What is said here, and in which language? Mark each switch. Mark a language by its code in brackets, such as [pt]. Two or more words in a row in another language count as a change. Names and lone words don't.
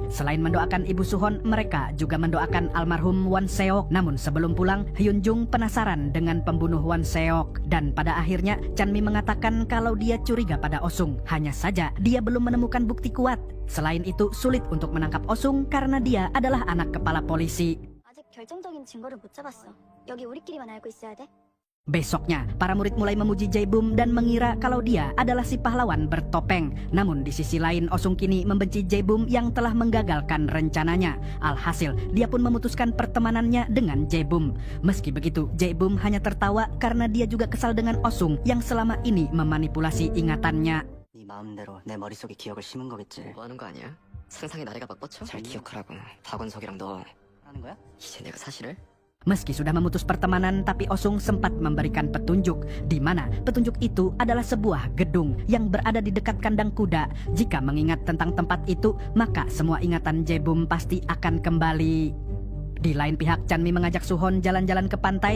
[id] Selain mendoakan ibu Suhon, mereka juga mendoakan almarhum Won Seok. Namun sebelum pulang, Hyun Jung penasaran dengan pembunuh Won Seok. Dan pada akhirnya, Chanmi mengatakan kalau dia curiga pada Osung. Hanya saja, dia belum menemukan bukti kuat. Selain itu, sulit untuk menangkap Osung karena dia adalah anak kepala polisi. [ko] 아직 결정적인 증거를 못 잡았어. 여기 우리끼리만 알고 있어야 돼. [id] Besoknya, para murid mulai memuji Jae-bum dan mengira kalau dia adalah si pahlawan bertopeng. Namun di sisi lain, Osung kini membenci Jae-bum yang telah menggagalkan rencananya. Alhasil, dia pun memutuskan pertemanannya dengan Jae-bum. Meski begitu, Jae-bum hanya tertawa karena dia juga kesal dengan Osung yang selama ini memanipulasi ingatannya. [ko] 네 마음대로 내 머릿속에 기억을 심은 거겠지. 뭐 하는 거 아니야? 상상의 나래가 막 뻗쳐? 잘 기억하라고. 박원석이랑 너 하는 거야? 이제 내가 사실을? [id] Meski sudah memutus pertemanan, tapi Osung sempat memberikan petunjuk, di mana petunjuk itu adalah sebuah gedung yang berada di dekat kandang kuda. Jika mengingat tentang tempat itu, maka semua ingatan Jae-bum pasti akan kembali. Di lain pihak, Chanmi mengajak Suhon jalan-jalan ke pantai.